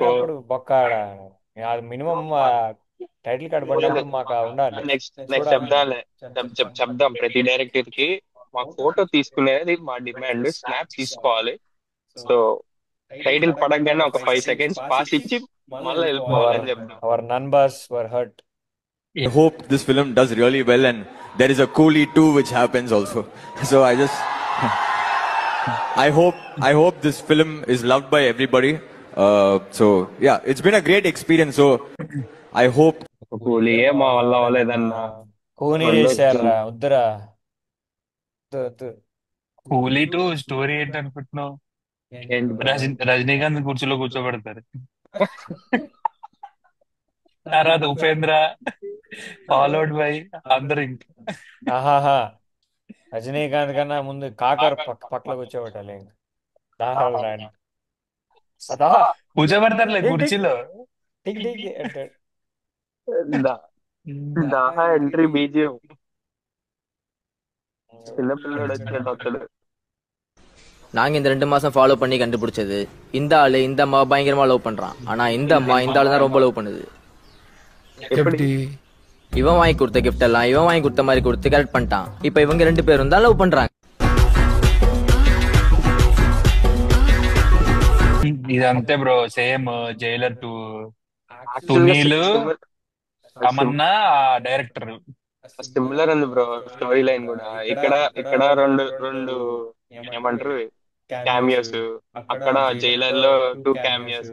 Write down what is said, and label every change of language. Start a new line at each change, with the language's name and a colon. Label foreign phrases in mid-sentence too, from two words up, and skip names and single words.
Telugu: పెట్టినప్పుడు బొక్కాడ అది మినిమం టైటిల్ కార్డ్ పడినప్పుడు మాకు ఉండాలి. నెక్స్ట్ చెప్దాం ప్రతి డైరెక్టర్ కి, మాకు ఫోటో తీసుకునేది మా డిమాండ్, స్నాప్ తీసుకోవాలి. సో టైటిల్ పడగానే ఒక 5 seconds పాస్ ఇచ్చి మళ్ళీ వెళ్ళిపోవాలని చెప్దాం.
English: Our numbers were hurt. I hope this film does really well, and there is a Coolie 2 which happens also. So I hope this film is loved by everybody. So yeah, it's been a great experience. So I hope.
Telugu: కూలియే మా వల్ల అవ్వలేదన్నా. కూనీ చేశారా? వద్దురా. కూలీ టు స్టోరీ ఏంటి అనుకుంటున్నావు? రజనీకాంత్ కుర్చీలో కూర్చోబెడతారు, తర్వాత ఉపేంద్ర
English: followed by
Telugu: అందరు. ఇంకా రజనీకాంత్ కన్నా ముందు కాకర్ పక్కన కూర్చోబెట్టాలి. కూర్చోబెడతారులే కుర్చీలో.
English: entry BGM
Telugu: చిన్నపిల్లడు వచ్చినట్టు వస్తాడు.
Tamil: நாங்க இந்த 2 மாசம் ஃபாலோ பண்ணி கண்டுபிடிச்சது, இந்த ஆளு இந்த அம்மா பயங்கரமா லவ் பண்றான். ஆனா இந்த அம்மா இந்த ஆளு தான் ரொம்ப லவ் பண்ணுது. இவன் வாங்கி கொடுத்த கிஃப்ட் எல்லாம் இவன் வாங்கி கொடுத்த மாதிரி கொடுத்து கரெக்ட் பண்ணிட்டான். இப்ப இவங்க 2 பேரும் தான் லவ் பண்றாங்க.
Telugu: ఇది అంతే బ్రో, సేమ్ జైలర్ 2 యాక్చువల్ గా సునీల్ తమన్నా డైరెక్టర్. సిమిలర్ ఉంది బ్రో
English: story line
Telugu: కూడా. ఇక్కడ ఇక్కడ రెండు రెండు ఏమంటారు క్యామియోస్, అక్కడ జైలర్ లో 2 క్యామియోస్.